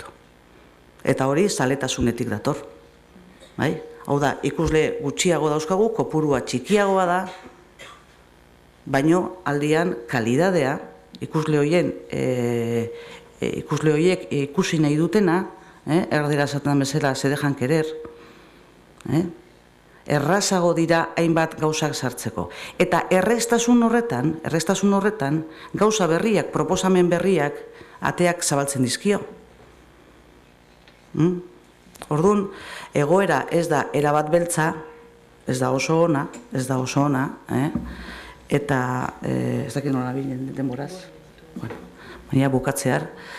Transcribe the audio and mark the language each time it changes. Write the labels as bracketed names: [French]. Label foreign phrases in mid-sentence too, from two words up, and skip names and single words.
[Basque] Eta hori zaletasunetik dator. Hau da, ikusle gutxiago dauzkagu, kopurua txikiagoa da, baino aldian kalidadea, ikusle horiek ikusi nahi dutena, erdera esaten bezala [Spanish] se dejan querer, [Basque] errazago dira hainbat gauzak sartzeko. Eta erreztasun horretan, gauza berriak, proposamen berriak, ateak zabaltzen dizkio. Orduan, egoera ez da erabat beltza, ez da oso ona, eta ez dakit nola bilen denboraz, baina bukatzear,